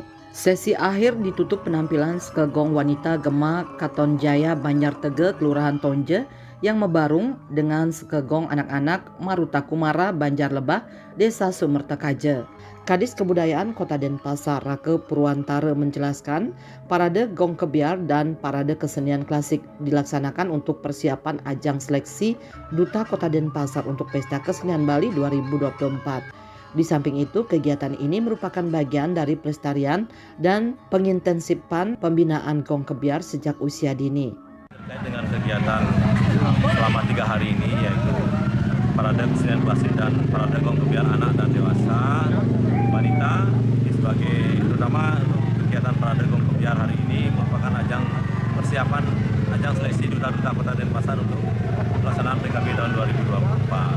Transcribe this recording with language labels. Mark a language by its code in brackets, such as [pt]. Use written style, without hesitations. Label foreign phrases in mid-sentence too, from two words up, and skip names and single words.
[id] Sesi akhir ditutup penampilan sekegong wanita Gema Katon Jaya Banjar Tege Kelurahan Tonje yang mebarung dengan sekegong anak-anak Maruta Kumara Banjar Lebah Desa Sumerta Kaje. Kadis Kebudayaan Kota Denpasar Rake Purwantara menjelaskan, Parade Gong Kebiar dan Parade Kesenian Klasik dilaksanakan untuk persiapan ajang seleksi Duta Kota Denpasar untuk Pesta Kesenian Bali 2024. Di samping itu, kegiatan ini merupakan bagian dari pelestarian dan pengintensipan pembinaan Gong Kebiar sejak usia dini. Terkait dengan kegiatan selama 3 hari ini, yaitu Parade Kesenian Klasik dan Parade Gong Kebiar anak dan dewasa wanita, sebagai terutama kegiatan Parade Gong Kebiar hari ini merupakan ajang persiapan ajang seleksi Duta-Duta Kota Denpasar untuk pelaksanaan PKB tahun 2024.